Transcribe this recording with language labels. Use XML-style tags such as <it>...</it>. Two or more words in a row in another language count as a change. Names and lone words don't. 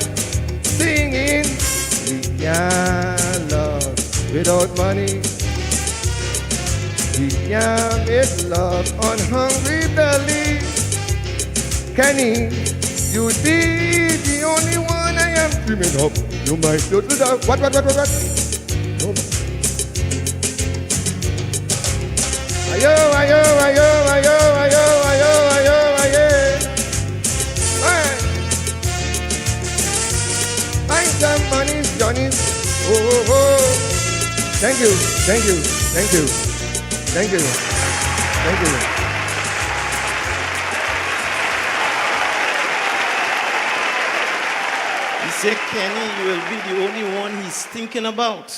<en>Singing, we can't love without money. We can't make love on hungry belly. Kenny, you'd be the only one I am dreaming of. You might go to the what? No. Ayo, ayo, ayo, ayo, ayo, ayo, ayo, ayo. Alright. Find some money, Johnny. Oh, oh, oh. Thank you. He said, Kenny, you will be the only one he's thinking about.</en>